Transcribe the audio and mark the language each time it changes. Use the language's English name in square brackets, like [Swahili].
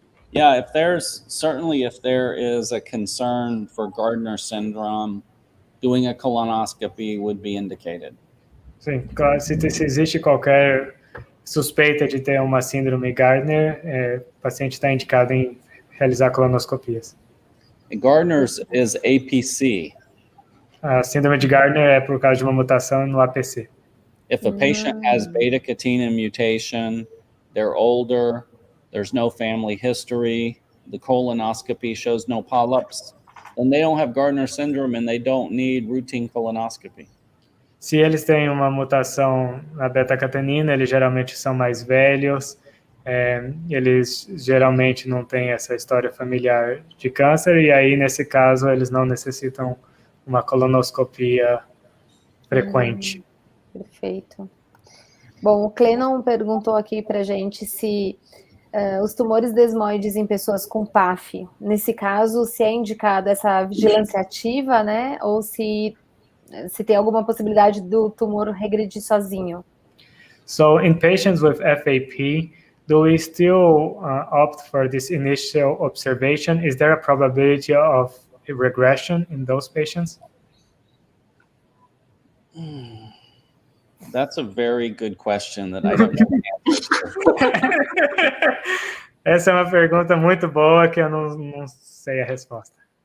[English] Yeah, if there is a concern for Gardner syndrome, doing a colonoscopy would be indicated. [Portuguese] Sim, claro, se existe qualquer suspeita de ter uma síndrome Gardner, o paciente está indicado em realizar colonoscopias. [English] Gardner's is APC. [Portuguese] A síndrome de Gardner é por causa de uma mutação no APC. [English] If a patient has beta-catenin mutation, they're older, there's no family history, the colonoscopy shows no polyps, then they don't have Gardner syndrome and they don't need routine colonoscopy. [Portuguese] Se eles têm uma mutação na beta-catenina, eles geralmente são mais velhos, eles geralmente não têm essa história familiar de câncer, e aí, nesse caso, eles não necessitam uma colonoscopia frequente. Perfeito. Bom, o Clenon perguntou aqui para a gente se os tumores desmoides em pessoas com PAF, nesse caso, se é indicada essa vigilância ativa, né, ou se tem alguma possibilidade do tumor regredir sozinho. [English] So, in patients with FAP, do we still opt for this initial observation? Is there a probability of a regression in those patients? That's a very good question that I don't know the answer to. [Portuguese] Essa é uma pergunta muito boa que eu não sei a resposta.